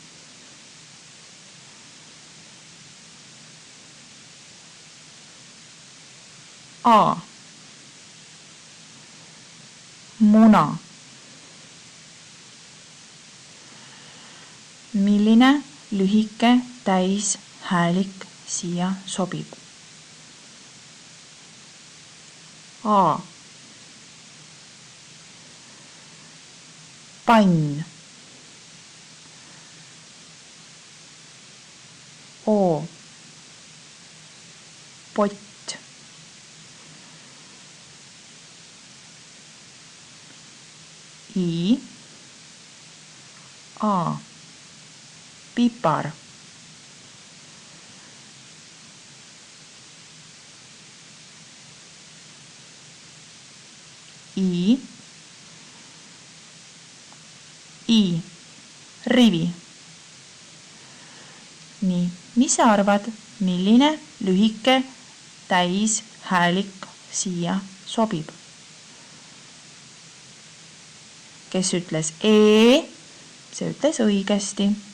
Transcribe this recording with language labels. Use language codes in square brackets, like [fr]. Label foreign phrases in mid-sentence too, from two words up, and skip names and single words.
[et] A. Muna. Milline lühike täishäälik siia sobib? A. Pann. O. Pott. I. A. Pipar. I. Rivi. Nii, mis sa arvad, milline lühike täishäälik siia sobib? Kes ütles E, see ütles õigesti.